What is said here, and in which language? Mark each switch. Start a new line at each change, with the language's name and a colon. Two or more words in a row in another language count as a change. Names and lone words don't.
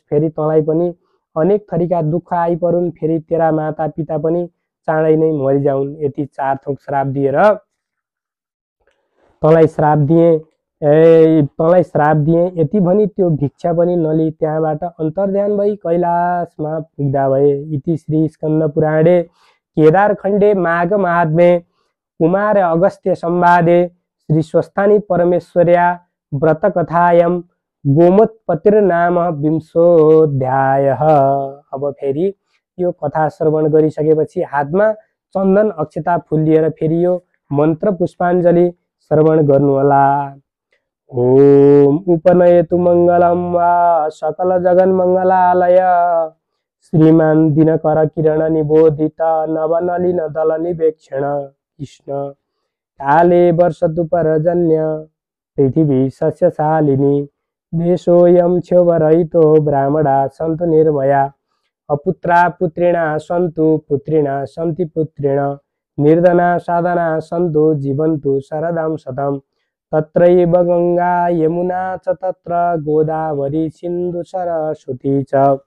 Nepali: फेरि तँलाई पनि अनेक थरीका दुःख आइपरुन्। फेरि तेरा मातापिता पनि चाँडै नै मरिजाउन्। यति 4 थोक श्राप दिएर तँलाई श्राप दिएँ यति भनी त्यो भिक्षा पनि नलिई त्यहाँबाट अन्तर्ध्यान भई कैलाशमा पुग्दा भए।
Sanskrit: इति श्री स्कन्द पुराणे केदारखण्डे माघ महात्म्ये कुमार अगस्त्य संवादे श्री स्वस्थानी परमेश्वर्या व्रतकथायां गोमोत्पत्तिर्नाम 20
Nepali: अब फेरि यो कथा श्रवण गरिसकेपछि हातमा चन्दन अक्षता फूल लिएर फेरि यो मन्त्र पुष्पाञ्जलि श्रवण गर्नुहोला।
Sanskrit: ओम उपनयतु मंगलम वा सकल जगन मंगलालय श्रीमान दिनकर किरण निबोधित नवनलिन दल निवेक्षण कृष्ण काले वर्षतु परजन्य पृथिवी सस्यशालिनी देशोऽयं क्षोभरहितो ब्राह्मणा सन्तु निर्भया अपुत्रा पुत्रिणा सन्तु पुत्रिणा सन्ति पुत्रिण निर्धना साधना सन्तु जीवन्तु शरदां शतम् तत्रैव गंगा यमुना च तत्र गोदावरी सिन्धु सरस्वती च